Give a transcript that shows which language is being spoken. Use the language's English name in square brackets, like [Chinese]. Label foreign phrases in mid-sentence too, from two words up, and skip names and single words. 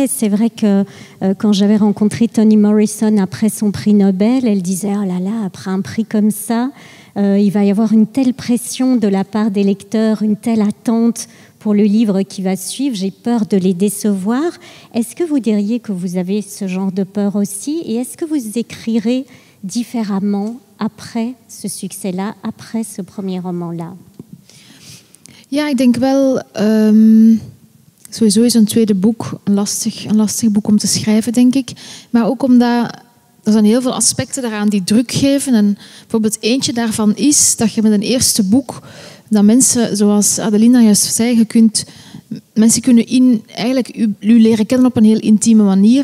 [French] C'est vrai que quand j'avais rencontré Toni Morrison après son prix Nobel, elle disait « Oh là là, après un prix comme ça, il va y avoir une telle pression de la part des lecteurs, une telle attente pour le livre qui va suivre, j'ai peur de les décevoir. » Est-ce que vous diriez que vous avez ce genre de peur aussi? Et est-ce que vous écrirez différemment après ce succès-là, après ce premier roman-là? [Dutch] Ja, ik denk wel, sowieso is een tweede boek een lastig boek om te schrijven, denk ik. Maar ook omdat er zijn heel veel aspecten daaraan die druk geven. En bijvoorbeeld eentje daarvan is dat je met een eerste boek, dat mensen, zoals Adelina juist zei, mensen kunnen eigenlijk u leren kennen op een heel intieme manier.